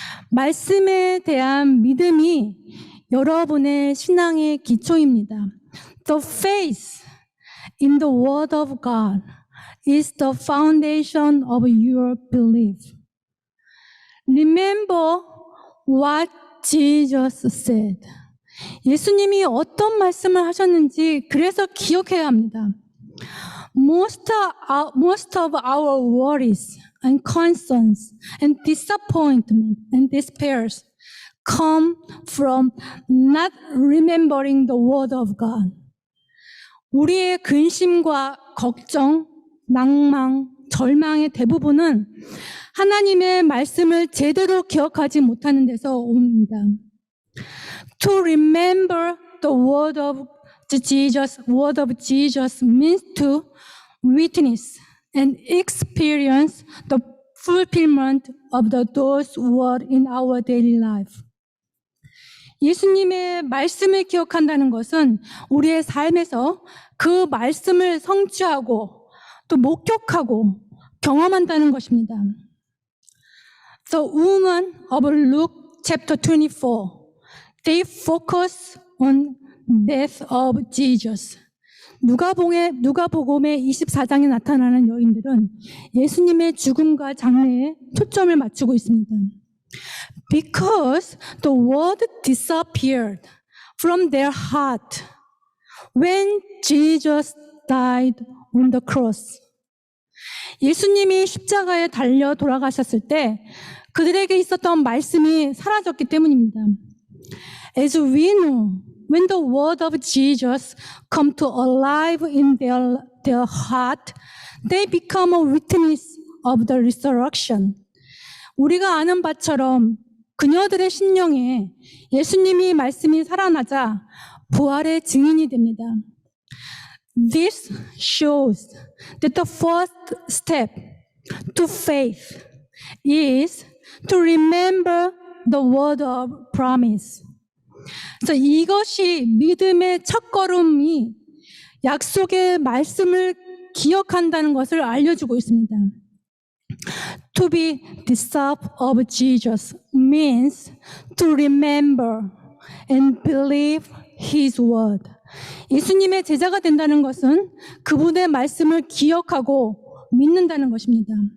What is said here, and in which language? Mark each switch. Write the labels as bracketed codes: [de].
[ko] 말씀에 대한 믿음이 여러분의 신앙의 기초입니다. [en] The faith in the word of God is the foundation of your belief. Remember what Jesus said. [ko] 예수님이 어떤 말씀을 하셨는지 그래서 기억해야 합니다. [en] Most of our worries and concerns and disappointment and despairs come from not remembering the word of God. [ko] 우리의 근심과 걱정, 낭망, 절망의 대부분은 하나님의 말씀을 제대로 기억하지 못하는 데서 옵니다. [en] To remember the word of Jesus means to witness and experience the fulfillment of those words in our daily life. [ko] 예수님의 말씀을 기억한다는 것은 우리의 삶에서 그 말씀을 성취하고 또 목격하고 경험한다는 것입니다. [en] The woman of Luke chapter 24, they focus on death of Jesus. [ko] 누가복음의 24장에 나타나는 여인들은 예수님의 죽음과 장례에 초점을 맞추고 있습니다. [en] Because the word disappeared from their heart when Jesus died on the cross. [ko] 예수님이 십자가에 달려 돌아가셨을 때 그들에게 있었던 말씀이 사라졌기 때문입니다. [en] As we know, when the word of Jesus come to alive in their heart, they become a witness of the resurrection. [ko] 우리가 아는 바처럼 그녀들의 심령에 예수님이 말씀이 살아나자 부활의 증인이 됩니다. [en] This shows that the first step to faith is to remember the word of promise. [ko] 그래서 이것이 믿음의 첫걸음이 약속의 말씀을 기억한다는 것을 알려주고 있습니다. [en] To be disciple of Jesus means to remember and believe His word. [ko] 예수님의 제자가 된다는 것은 그분의 말씀을 기억하고 믿는다는 것입니다.